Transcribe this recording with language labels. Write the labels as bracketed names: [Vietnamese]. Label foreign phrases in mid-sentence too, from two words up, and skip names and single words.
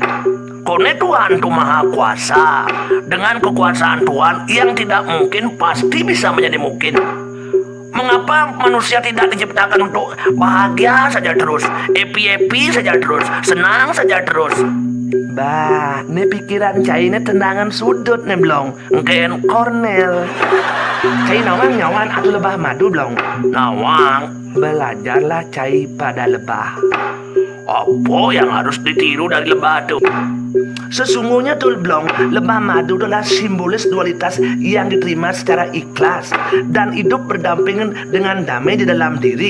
[Indonesian] Kone Tuhan itu maha kuasa. Dengan kekuasaan Tuhan yang tidak mungkin pasti bisa menjadi mungkin. Mengapa manusia tidak diciptakan untuk bahagia saja terus, happy saja terus, senang saja terus? Bah, ini pikiran cai ini tendangan sudut nih belum. Mungkin Cornel. [Balinese] Cai nawang nyawan [Indonesian] atau lebah madu belum? Nawang. Belajarlah cai pada lebah. Apa yang harus ditiru dari lebah itu? Sesungguhnya tuh Blong, lebah madu adalah simbolis dualitas yang diterima secara ikhlas dan hidup berdampingan dengan damai di dalam diri.